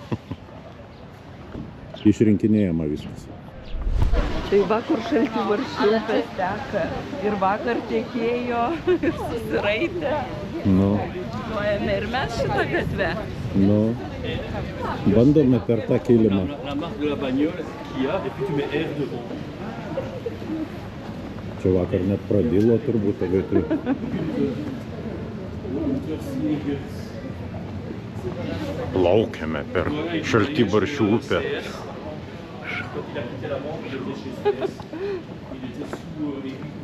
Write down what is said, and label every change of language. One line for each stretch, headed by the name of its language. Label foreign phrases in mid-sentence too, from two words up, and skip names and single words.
Lithuanian: Išrinkinėjama viskas. Tai vakar šaltibarščių upės teka. Ir vakar tekėjo, ir susiraitė. Nu. važiuojame ir mes šitą gatvę. Nu, bandome per tą kilimą.
French: La marque de la bagnole qu'il y a, et puis tu mets R devant.
Lithuanian: Čia vakar net pradilo turbūt tą gatvę. Plaukiame per Šaltibarščių upę.
French: Quand il a quitté la Manche, il était chez CS. Il était sous les